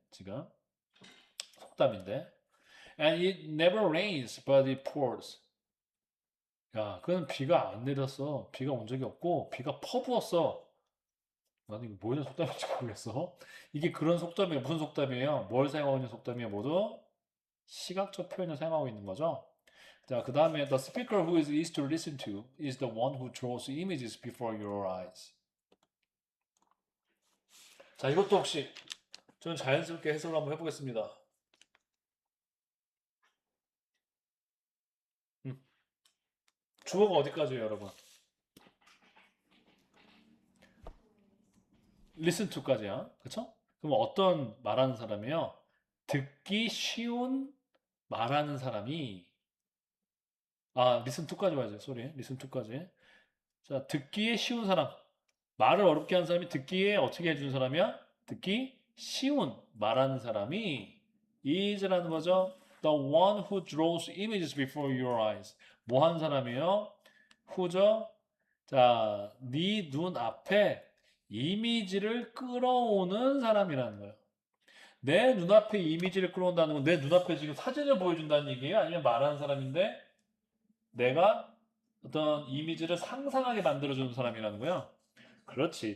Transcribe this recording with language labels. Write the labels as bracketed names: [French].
[Korean] 지금 속담인데. [English] And it never rains, but it pours. [Korean] 야, 그건 비가 안 내렸어. 비가 온 적이 없고 비가 퍼부었어. 나는 이거 뭐이런 속담인지 모르겠어. 이게 그런 속담이에요. 무슨 속담이에요? 뭘 사용하고 있는 속담이에요? 모두 시각적 표현을 사용하고 있는 거죠. 자, 그 다음에 [English] the speaker who is easy to listen to is the one who draws images before your eyes. [Korean] 자, 이것도 혹시 저는 자연스럽게 해석을 한번 해보겠습니다. 음, 주어가 어디까지예요, 여러분? listen to까지야. 그쵸? 그럼 어떤 말하는 사람이요? 듣기 쉬운 말하는 사람이 listen to까지 봐야죠. 소리. listen to까지. 자, 듣기에 쉬운 사람. 말을 어렵게 하는 사람이 듣기에 어떻게 해주는 사람이야? 듣기 쉬운 말하는 사람이 is라는 거죠. [English] The one who draws images before your eyes. [Korean] 뭐 하는 사람이에요? who죠? 자, 네 눈 앞에 이미지를 끌어오는 사람이라는 거예요. 내 눈앞에 이미지를 끌어온다는 건 내 눈앞에 지금 사진을 보여준다는 얘기예요? 아니면 말하는 사람인데 내가 어떤 이미지를 상상하게 만들어주는 사람이라는 거야? 그렇지.